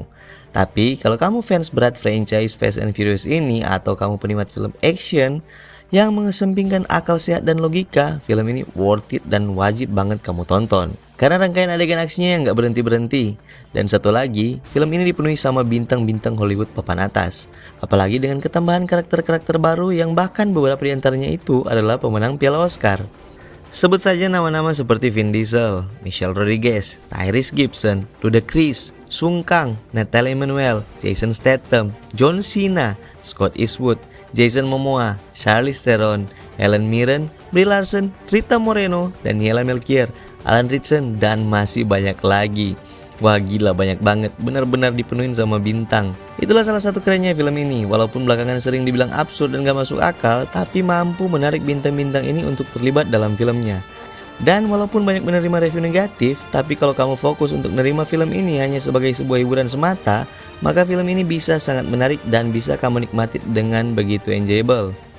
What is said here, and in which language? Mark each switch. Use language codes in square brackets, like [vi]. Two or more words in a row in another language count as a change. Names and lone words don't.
[id] Tapi kalau kamu fans berat franchise Fast and Furious ini atau kamu penikmat film action yang mengesampingkan akal sehat dan logika, film ini [en] worth it [id] dan wajib banget kamu tonton. Karena rangkaian adegan aksinya yang gak berhenti-berhenti. Dan satu lagi, film ini dipenuhi sama bintang-bintang Hollywood papan atas. Apalagi dengan ketambahan karakter-karakter baru yang bahkan beberapa diantaranya itu adalah pemenang Piala Oscar. Sebut saja nama-nama seperti Vin Diesel, Michelle Rodriguez, Tyrese Gibson, Ludacris, Sung Kang, Natalie Emmanuel, Jason Statham, John Cena, Scott Eastwood, Jason Momoa, Charlize Theron, Helen Mirren, Brie Larson, Rita Moreno, Daniela Melchior, Alan Ritchson, dan masih banyak lagi. Wah gila, banyak banget, benar-benar dipenuhin sama bintang. Itulah salah satu kerennya film ini. Walaupun belakangan sering dibilang absurd dan gak masuk akal, tapi mampu menarik bintang-bintang ini untuk terlibat dalam filmnya. Dan walaupun banyak menerima review negatif, tapi kalau kamu fokus untuk menerima film ini hanya sebagai sebuah hiburan semata, maka film ini bisa sangat menarik dan bisa kamu nikmati dengan begitu enjoyable.